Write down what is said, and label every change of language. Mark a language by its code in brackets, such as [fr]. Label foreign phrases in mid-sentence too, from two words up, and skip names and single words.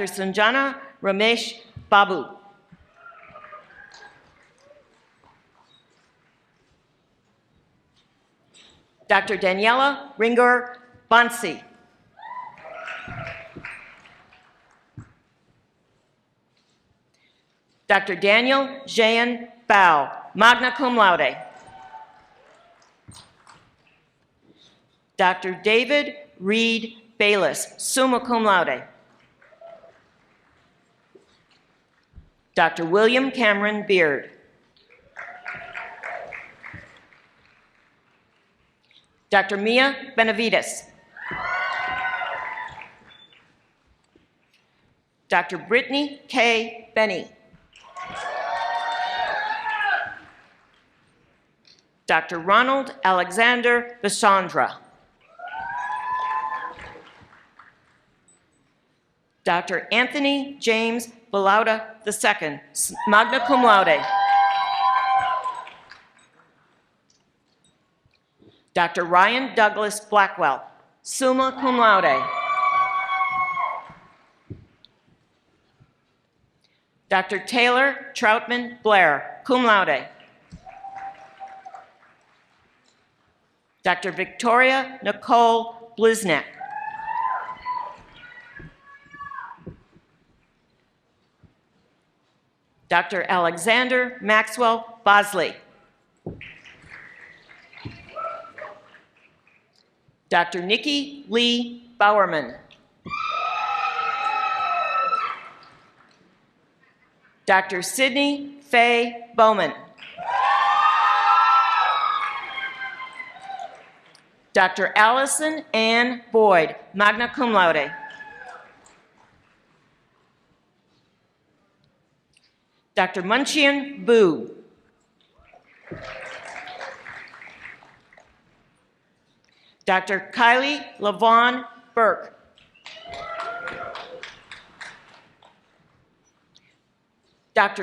[en] Sanjana Ramesh Babu. Dr. Daniela Ringur Bansi. Dr. Daniel Jayan Bao, [la] magna cum laude. [en] Dr. David Reed Bayless, [la] summa cum laude. [en] Dr. William Cameron Beard. Dr. Mia Benavides. Dr. Brittany K. Benny. Dr. Ronald Alexander Basandra. Dr. Anthony James Belauda II, [la] magna cum laude. [en] Dr. Ryan Douglas Blackwell, [la] summa cum laude. [en] Dr. Taylor Troutman Blair, [la] cum laude. [en] Dr. Victoria Nicole Bliznek. Dr. Alexander Maxwell Bosley. Dr. Nikki Lee Bowerman. Dr. Sydney Faye Bowman. Dr. Allison Ann Boyd, [la] magna cum laude. [en] Dr. Munchian Boo. Dr. Kylie Lavon Burke. Dr.